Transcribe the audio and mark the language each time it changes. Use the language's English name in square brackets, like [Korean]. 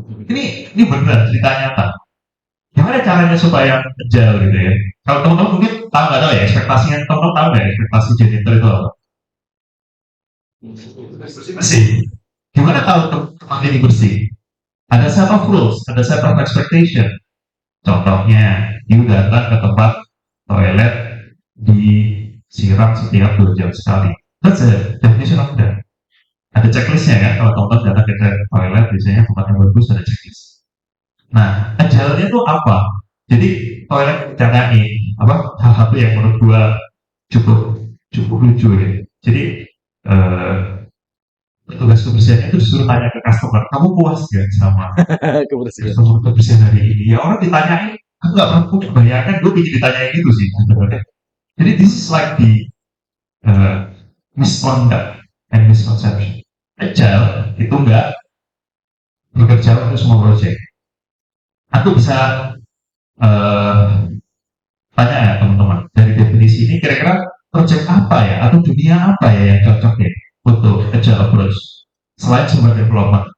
[Indonesian] Ini benar cerita nyata. Gimana caranya supaya agile gitu ya? Kalau teman-teman mungkin nggak tahu ya ekspektasinya, teman-teman tahu nggak ekspektasi janitor itu apa? Bersih. Gimana tahu tempat ini bersih? Ada [English] set of rules, [Indonesian] ada [English] set of expectation. [Indonesian] Contohnya, you datang ke tempat toilet disiram setiap 2 jam sekali. [English] That's a definition of that. [Indonesian] Ada checklistnya kan? Kalau teman-teman datang ke toilet, biasanya tempat yang bagus ada checklist. Nah, agile-nya itu apa? Jadi toilet ditanyain apa hal satu yang menurut gua cukup lucu ya. Jadi petugas kebersihan itu disuruh tanya ke customer, kamu puas gak sama kebersihan hari ini? Ya orang ditanyain, aku nggak pernah punya bayangkan, gue ingin ditanyain itu sih sebenarnya. Jadi [English] this is like the misconduct and misconception. [Indonesian] Agile itu enggak bekerja untuk semua proyek. Aku bisa tanya ya teman-teman, dari definisi ini kira-kira proyek apa ya atau dunia apa ya yang cocok ya untuk agile approach selain software development?